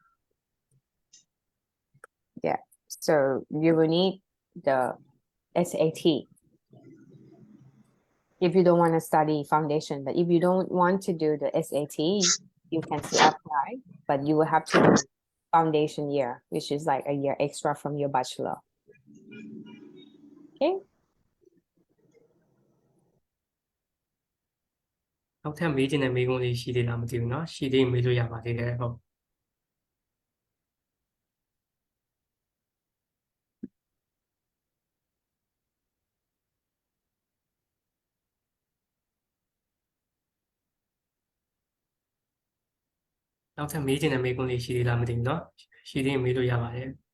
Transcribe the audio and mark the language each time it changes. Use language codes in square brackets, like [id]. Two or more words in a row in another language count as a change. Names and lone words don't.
[en] Yeah, so you will need the SAT if you don't want to study foundation. But if you don't want to do the SAT, you can still apply, but you will have to do foundation year, which is like a year extra from your bachelor. Okay. [my] နောက်ထပ်မေးချင်တဲ့မေးခွန်းလေးရှိသေးလားမသိဘူးเนาะရှိသေးရင်မေးလို့ရပါသေးတယ်ဟုတ် နောက်ထပ်မေးချင်တဲ့မေးခွန်းလေးရှိသေးလားမသိဘူးเนาะရှိသေးရင်မေးလို့ရပါတယ်